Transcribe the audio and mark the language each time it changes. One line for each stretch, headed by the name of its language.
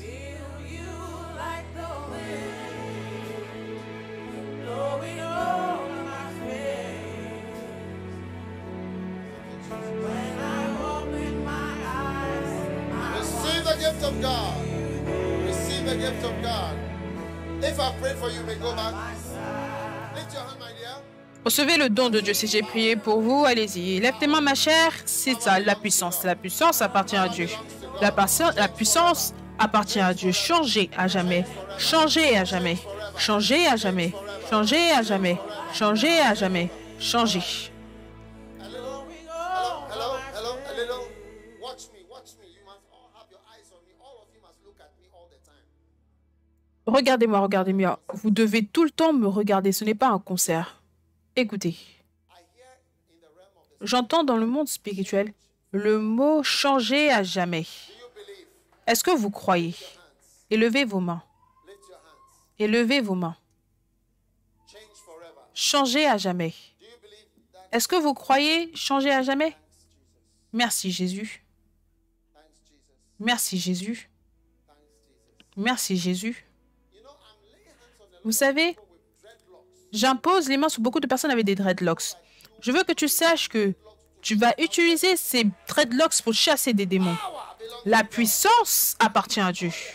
English: Feel you like the wind blowing over my face. When I open my eyes, Receive the gift of God. Receive the gift of God. If I prayed for you, may go back. Lift your hand, my dear.
French: Recevez le don de Dieu. Si j'ai prié pour vous, allez-y. Lève tes mains, ma chère. C'est ça, la puissance. La puissance appartient à Dieu. La puissance appartient à Dieu. Changez à jamais. Changez à jamais. Changez à jamais. Changez à jamais. Changez à jamais. Changez.
English: Hello, hello, hello, hello, a little. Watch me, watch me. You must all have your eyes on me. All of you must look at me all the time.
French: Regardez-moi, regardez-moi. Vous devez tout le temps me regarder. Ce n'est pas un concert. Écoutez.
English: I hear in the realm of the
French: J'entends dans le monde spirituel le mot changer à jamais.
English: Do you believe?
French: Est-ce que vous croyez? Élevez vos mains.
English: Lift your hands.
French: Élevez vos mains.
English: Change forever.
French: Changer à jamais.
English: Do you believe that?
French: Est-ce que vous croyez changer à jamais? Merci Jésus.
English: Thanks, Jesus.
French: Merci Jésus.
English: Thanks, Jesus.
French: Merci Jésus.
English: You know, I'm laying hands on the
French: Vous savez,
English: people with dreadlocks.
French: j'impose les mains sur beaucoup de personnes avec des dreadlocks. Je veux que tu saches que tu vas utiliser ces dreadlocks pour chasser des démons.
English: Power belongs.
French: La puissance appartient à Dieu.